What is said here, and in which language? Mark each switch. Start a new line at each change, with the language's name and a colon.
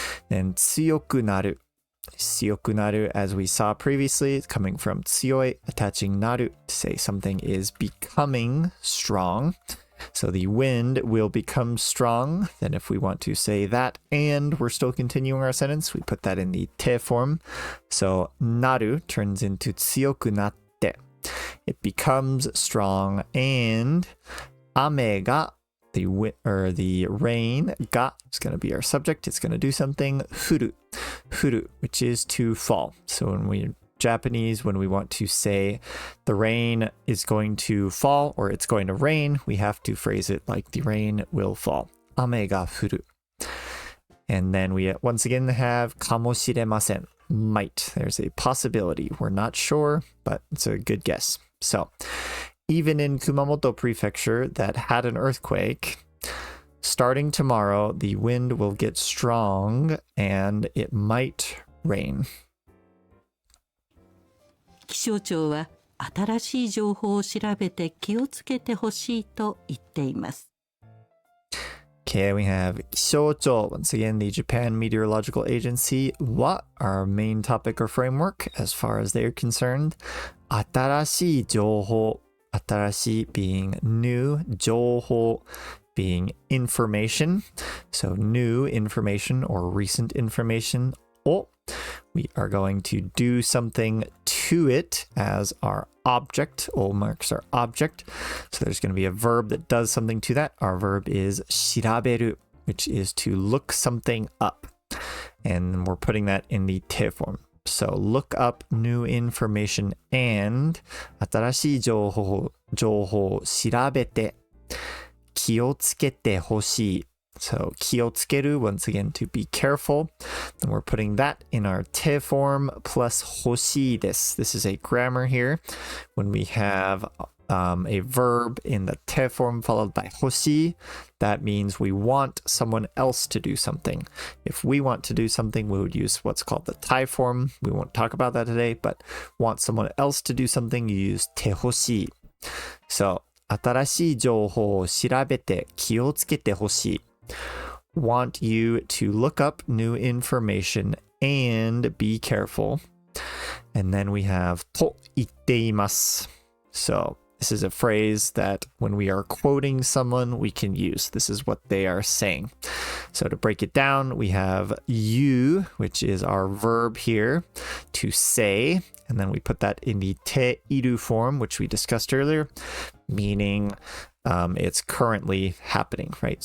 English: And
Japanese: 強くなる 強くなる,
English: as we saw previously, it's coming from
Japanese: 強い,
English: attaching なる to say something is becoming strong. So the wind will become strong. Then if we want to say that and we're still continuing our sentence, we put that in the te form. So なる turns into
Japanese: 強くなって.
English: It becomes strong, and
Japanese: 雨が
English: the rain が is going to be our subject. It's going to do something.
Japanese: 降る
English: which is to fall. So when Japanese, when we want to say the rain is going to fall or it's going to rain, we have to phrase it like the rain will fall.
Japanese: 雨が降る.
English: And then we once again have
Japanese: かもしれません
English: might. There's a possibility. We're not sure, but it's a good guess. So even in Kumamoto Prefecture that had an earthquake, starting tomorrow, the wind will get strong and it might rain.
Japanese: 気象庁は新しい情報を調べて気をつけてほしいと言っています。
English: Okay, we have
Japanese: 気象庁,
English: once again, the Japan Meteorological Agency. What our main topic or framework as far as they're concerned?
Japanese: 新しい情報. 新しい
English: being new,
Japanese: 情報
English: being information. So new information or recent information. を we are going to do something to it as our object. O marks our object. So there's going to be a verb that does something to that. Our verb is
Japanese: 調べる,
English: which is to look something up. And we're putting that in the te form. So look up new information and
Japanese: 新しい情報を調べて気をつけてほしい.
English: So
Japanese: 気をつける,
English: once again, to be careful. And we're putting that in our te form plus
Japanese: 欲しいです.
English: This is a grammar here. When we have a verb in the te form followed by
Japanese: 欲しい,
English: that means we want someone else to do something. If we want to do something, we would use what's called the Thai form. We won't talk about that today, but want someone else to do something, you use
Japanese: てほしい. So 新しい情報を調べて気をつけてほしい.
English: Want you to look up new information and be careful. And then we have
Japanese: と言っています.
English: So This is a phrase that when we are quoting someone, we can use. This is what they are saying. So to break it down, we have you, which is our verb here, to say, and then we put that in the te iru form, which we discussed earlier, meaning it's currently happening, right?